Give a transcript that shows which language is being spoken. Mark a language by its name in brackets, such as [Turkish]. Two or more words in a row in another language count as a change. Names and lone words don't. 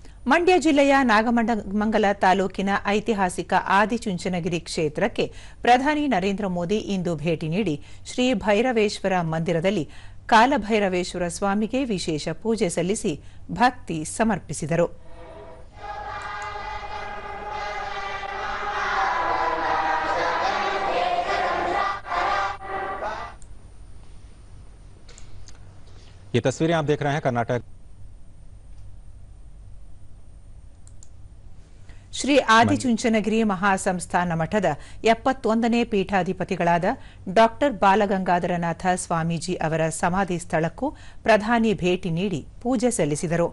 [Kannada] ಮಂಡ್ಯ ಜಿಲ್ಲೆಯ ನಾಗಮಂಗಲ ತಾಲೂಕಿನ ಐತಿಹಾಸಿಕ ಆದಿಚುಂಚನಗಿರಿ ಕ್ಷೇತ್ರಕ್ಕೆ ಪ್ರಧಾನಿ ನರೇಂದ್ರ ಮೋದಿ ಇಂದು ಭೇಟಿ ನೀಡಿ ಶ್ರೀ ಭೈರವೇಶ್ವರ ಮಂದಿರದಲ್ಲಿ ಕಾಲಭೈರವೇಶ್ವರ ಸ್ವಾಮಿಗೆ ವಿಶೇಷ ಪೂಜೆ ಸಲ್ಲಿಸಿ ಭಕ್ತಿ ಸಮರ್ಪಿಸಿದರು. [Hindi] ये तस्वीरें आप देख रहे हैं कर्नाटक [Kannada] ಶ್ರೀ ಆದಿಚುಂಚನಗಿರಿ ಮಹಾಸಂಸ್ಥಾನ ಮಠದ 71ನೇ ಪೀಠಾಧಿಪತಿಗಳಾದ ಡಾ ಬಾಲಗಂಗಾಧರನಾಥ ಸ್ವಾಮೀಜಿ ಅವರ ಸಮಾಧಿ ಸ್ಥಳಕ್ಕೂ ಪ್ರಧಾನಿ ಭೇಟಿ ನೀಡಿ ಪೂಜೆ ಸಲ್ಲಿಸಿದರು.